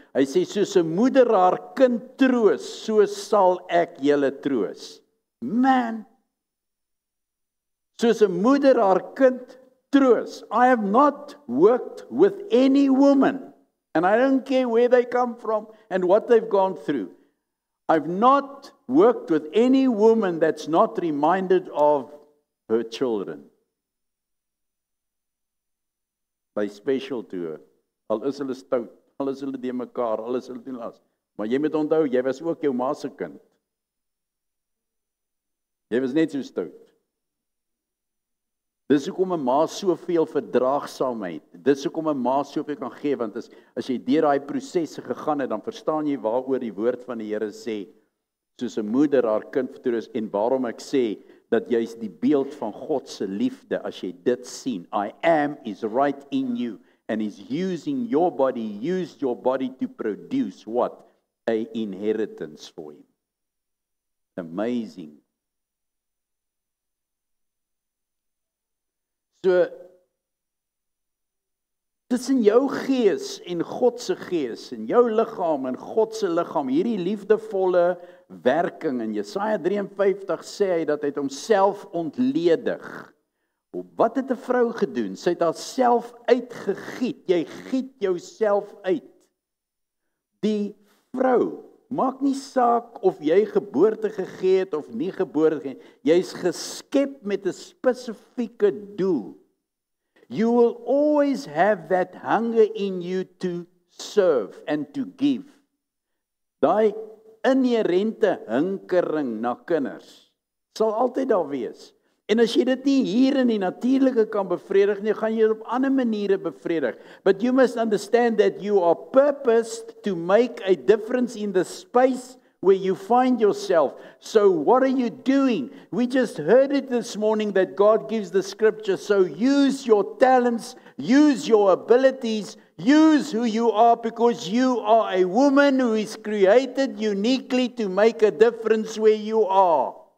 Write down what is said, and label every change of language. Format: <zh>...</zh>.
<af>Hy sê, soos 'n moeder haar kind troos, so sal ek julle troos. Man, soos 'n moeder haar kind troos.</af> <en>I have not worked with any woman, and I don't care where they come from and what they've gone through. I've not worked with any woman that's not reminded of her children. By special to her.</en> <af>Al is hulle stout, al is hulle de mekaar, al is hulle nie las. Maar jy moet onthou, jy was ook jou ma se kind. Jy was net so stout. Dis hoekom 'n ma soveel verdraagsaamheid. Dis hoekom 'n ma soveel kan gee, want as jy deur daai prosesse gegaan het, dan verstaan jy waaroor die woord van die Here sê, soos 'n moeder haar kind vertroos, en waarom ek sê dat jy's die beeld van God se liefde as jy dit sien.</af> <en>I am is right in you And He's using your body, used your body to produce what? An inheritance for Him. Amazing.</en> <af>So, tussen jou gees en God se gees, en jou liggaam en God se liggaam, hierdie liefdevolle werking, in Jesaja 53 sê hy dat hy het homself ontledig. Wat het 'n vrou gedoen? Sy het haarself uitgegiet. Jy giet jouself uit. Die vrou, maak nie saak of jy geboorte gegee het of nie geboorte gegee het. Jy's geskep met 'n spesifieke doel.</af> <en>You will always have that hunger in you to serve and to give.</en> <af>Daai inherente hinkering na kinders sal altyd daar wees. En as jy dit nie hier in die natuurlike kan bevredig nie, gaan jy dit op ander maniere bevredig.</af> <en>But you must understand that you are purposed to make a difference in the space where you find yourself. So what are you doing? We just heard it this morning that God gives the scripture. So use your talents, use your abilities, use who you are, because you are a woman who is created uniquely to make a difference where you are.</en>